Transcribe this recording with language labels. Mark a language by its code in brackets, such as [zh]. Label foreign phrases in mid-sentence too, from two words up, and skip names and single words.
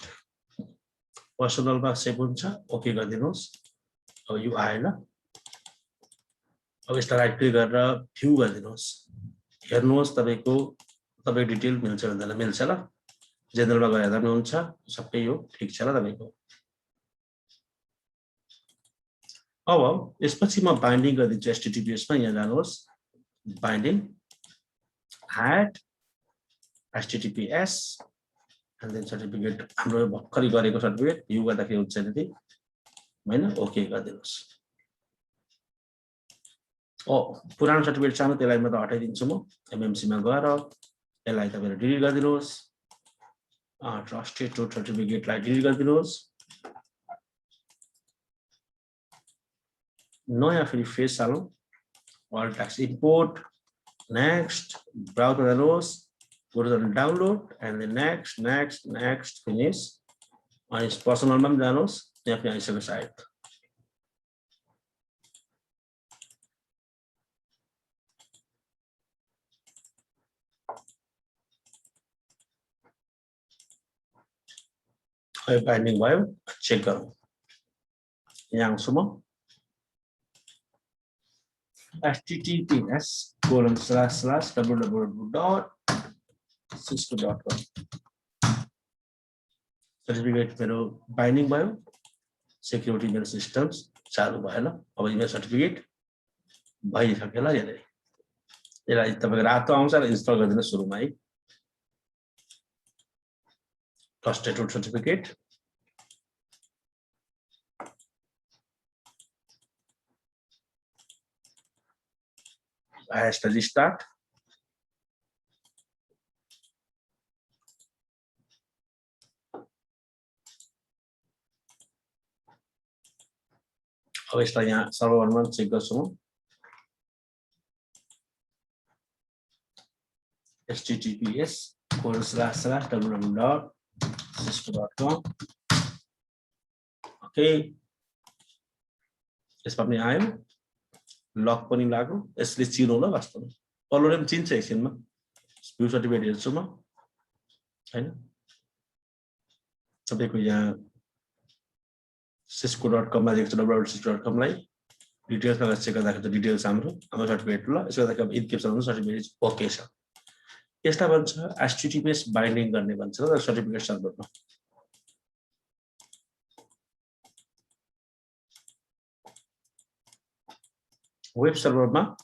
[ne] Personal मा सेभ हुन्छ ओके गरिदिनुस् अब यो आएन अब यसलाई [en] right click [ne] गरेर भ्यू गरिदिनुस् हेर्नुस् तपाईको डिटेल मिल्छ भन्दैन मिल्छ ल जेनरलमा गएर हेर्दा पनि हुन्छ सबै यो ठीक छ ल तपाईको अब यसपछि म बाइन्डिङ गरिदिन्छु https मा यहाँ जानुहोस् बाइन्डिङ [en] add https and then certificate [ne] हाम्रो भर्खरै गरेको सर्टिफिकेट भ्यू गर्दाखेरि हुन्छ नि हैन ओके गरिदिनुस् पुरानो सर्टिफिकेट छ त्यसलाई म त हटाइदिन्छु म MMC मा गएर यसलाई तपाईले डिलिट गरिदिनुस् [en] trusted to certificateलाई [ne] डिलिट गरिदिनुस् नयाँ फेरि फेस हालौं [en] all tax import next browse [ne] जानुहोस् [en] go to the download and then next finish [ne] अनि पर्सनल मा पनि जानुहोस् त्यहाँ पनि आइसक्यो सायद अब बाइन्डिङ भयो चेक गरौँ यहाँ आउँछु म https://www.cisco.com सर्टिफिकेट मेरो बाइन्डिङ भयो सेक्युरिटी मेरो सिस्टम्स चालु भयो ल अब यो सर्टिफिकेट भइसक्यो ल यसलाई तपाईको रातो आउँछ र इन्स्टल गरिदिनु सुरुमा है [en] trusted certificate I have to restart. [ne] अब यसलाई यहाँ सर्भरमा चेक गर्छौं https://www.cisco.com ओके यसमा पनि आयो लक पनि लाग्यो यसले चिनो ल वास्तवमा पल्लोले पनि चिन्छ एकछिनमा [en] view certificate [ne] हेर्छु म हैन तपाईको यहाँ cisco.com मा देख्छु www.cisco.com लाई डिटेल्स मा चेक गर्दाखेरि त डिटेल्स हाम्रो सर्टिफिकेट ल यसको लागि अब इन्क्रिप्सन हुन्छ [en] certificate OK [ne] छ यसलाई भन्छ https बाइन्डिङ गर्ने भन्छ र सर्टिफिकेट सर्भरमा [en] web serverमा